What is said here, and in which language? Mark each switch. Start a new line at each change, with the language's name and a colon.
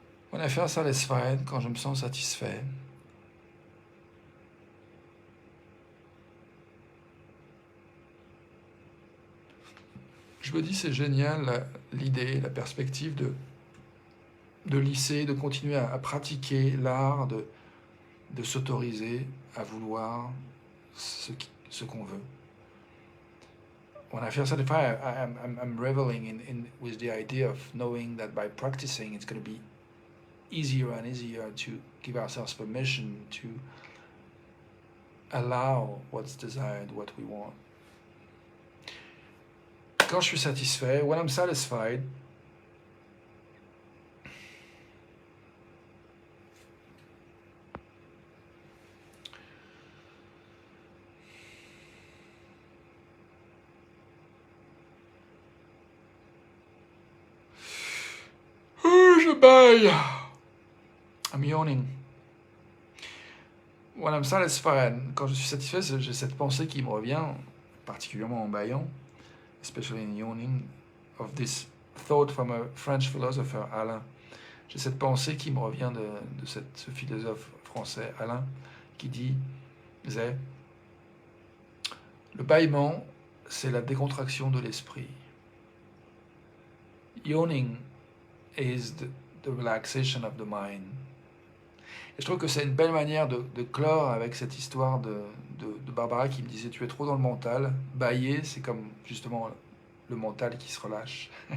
English: When I feel satisfied,
French: quand je me sens satisfait, je me dis c'est génial l'idée, la perspective de lisser, de continuer à pratiquer l'art de s'autoriser à vouloir ce qu'on veut.
English: When I feel satisfied, I'm reveling with the idea of knowing that by practicing, it's going to be easier and easier to give ourselves permission to allow what's desired, what we want.
French: Quand je suis satisfait,
English: when I'm satisfied,
French: je baille.
English: I'm yawning. When I'm satisfied,
French: quand je suis satisfait, j'ai cette pensée qui me revient, particulièrement en baillant,
English: especially in yawning. of this thought from a French philosopher, Alain.
French: J'ai cette pensée qui me revient de ce philosophe français, Alain, qui disait, le bâillement, c'est la décontraction de l'esprit.
English: Yawning is the relaxation of the mind.
French: Et je trouve que c'est une belle manière de clore avec cette histoire de Barbara qui me disait, tu es trop dans le mental. Bâiller, c'est comme justement le mental qui se relâche.